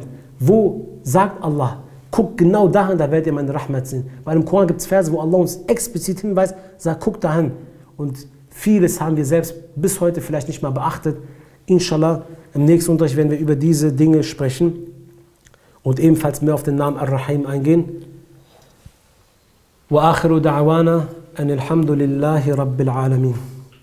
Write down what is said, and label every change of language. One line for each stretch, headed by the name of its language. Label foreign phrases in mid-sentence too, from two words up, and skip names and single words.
German: Wo sagt Allah, guckt genau dahin, da werdet ihr meine Rahmat sehen. Weil im Koran gibt es Verse, wo Allah uns explizit hinweist, sagt, guckt dahin. Und vieles haben wir selbst bis heute vielleicht nicht mal beachtet. Inshallah, im nächsten Unterricht werden wir über diese Dinge sprechen und ebenfalls mehr auf den Namen Ar-Rahim eingehen.
Arabic: وآخر دعوانا أن الحمد لله رب العالمين.